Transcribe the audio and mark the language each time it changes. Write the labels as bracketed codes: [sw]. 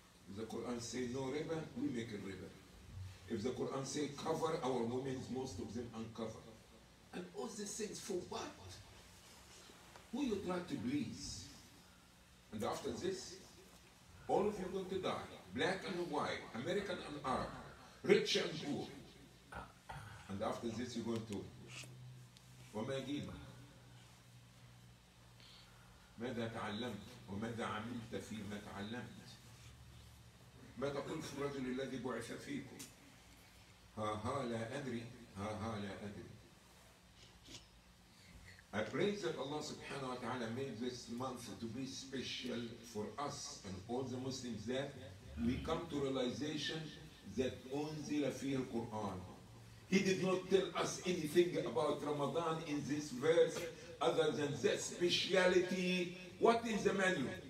[en] If the Quran say no riba, we make a riba. If the Quran say cover, our women, most of them uncover. And all these things for what? Who you try to please? And after this, all of you are going to die. Black and white, American and Arab, rich and poor. And after this you're going to [ar] وما جينا ماذا تعلمت وماذا عملت فيما تعلمت ما تقول في الرجل الذي بعث فيكم ها لا أدري ها لا أدري. [en] I pray that Allah subhanahu wa ta'ala made this month to be special for us and all the Muslims, that we come to realization that [ar] أنزل فيه القرآن. [en] He did not tell us anything about Ramadan in this verse other than that speciality. What is the menu?